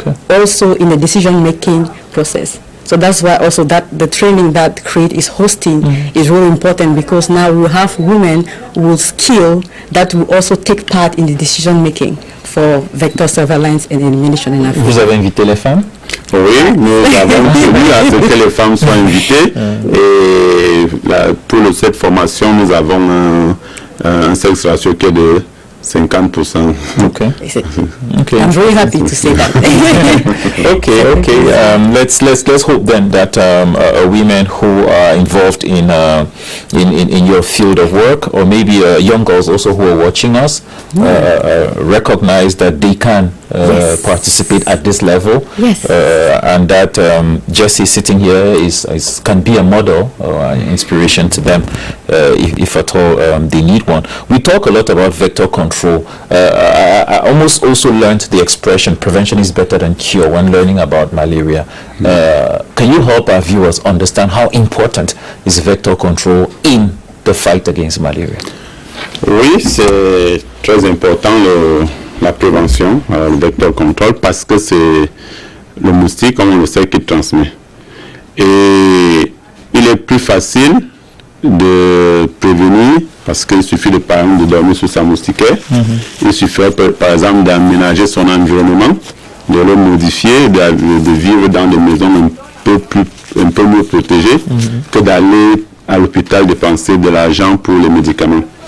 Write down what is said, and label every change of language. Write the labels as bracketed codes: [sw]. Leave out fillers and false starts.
[en] Also in the decision-making process. So that's why also that the training that Crid is hosting is really important, because now we have women with skill that will also take part in the decision-making for vector surveillance and elimination in Africa. [fr] Vous avez invité les femmes? Oui, nous avons tenu à ce que les femmes soient invitées. Et pour cette formation, nous avons un sexe ratio qui est de 50%. [en] Okay. I'm very happy to say that. Okay. Let's hope then that women who are involved in your field of work, or maybe young girls also who are watching us, recognize that they can participate at this level. Yes. And that Jesse sitting here can be a model or an inspiration to them, if at all they need one. We talk a lot about vector control. I almost also learned the expression prevention is better than cure when learning about malaria. Can you help our viewers understand how important is vector control in the fight against malaria? [fr] Oui, c'est très important la prévention, le vector control, parce que c'est le moustique, comme on le sait, qui transmet. Et il est plus facile de prévenir Parce qu'il suffit de, par exemple, de dormir sous sa moustiquaire. Il suffirait par exemple d'aménager son environnement, de le modifier, de vivre dans des maisons un peu mieux protégées que d'aller à l'hôpital dépenser de l'argent pour les médicaments.